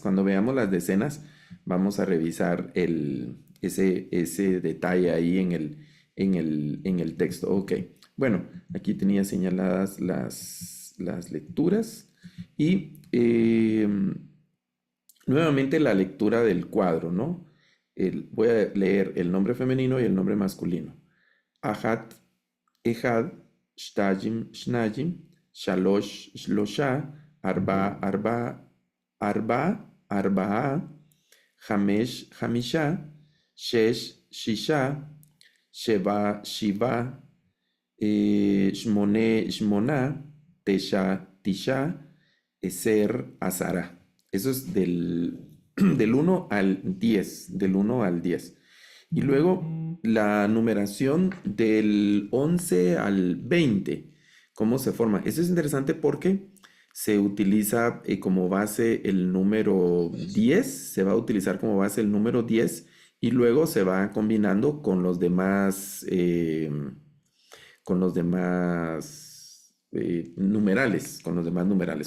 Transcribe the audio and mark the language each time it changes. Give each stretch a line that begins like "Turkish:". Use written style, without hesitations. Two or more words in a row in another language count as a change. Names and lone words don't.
Spanish: Cuando veamos las decenas, vamos a revisar ese detalle ahí en el texto. Ok, bueno, aquí tenía señaladas las lecturas y nuevamente la lectura del cuadro, ¿no? Voy a leer el nombre femenino y el nombre masculino.
Hebrew: אחת אחד שתיים שניים שלוש שלושה ארבע ארבע ארבע ארבעה חמש חמישה שש שישה שבע שבעה שמונה שמונה תשע תשעה עשר, Azara.
Spanish: Eso es del 1 al 10, del 1 al 10. Y luego la numeración del 11 al 20, ¿cómo se forma? Eso es interesante porque se utiliza como base el número 10, se va a utilizar como base el número 10 y luego se va combinando con los demás numerales, con los demás numerales.